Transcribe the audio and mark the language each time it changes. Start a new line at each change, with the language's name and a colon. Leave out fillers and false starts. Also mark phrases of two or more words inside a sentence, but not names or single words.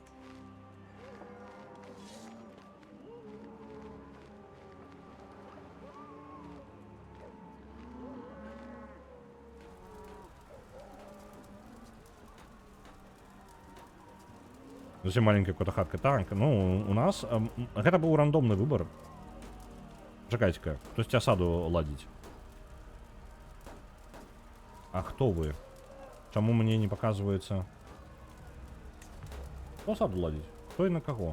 Belarusian: Зусім маленькая какая-то хатка. Так, ну, у нас... Гэта быў рандомны выбор. Чакайце-ка, хтосьці асаду ладзіць. А хто вы? Чаму мне не показваецца? Хто асаду ладзіць? Хто і на каго?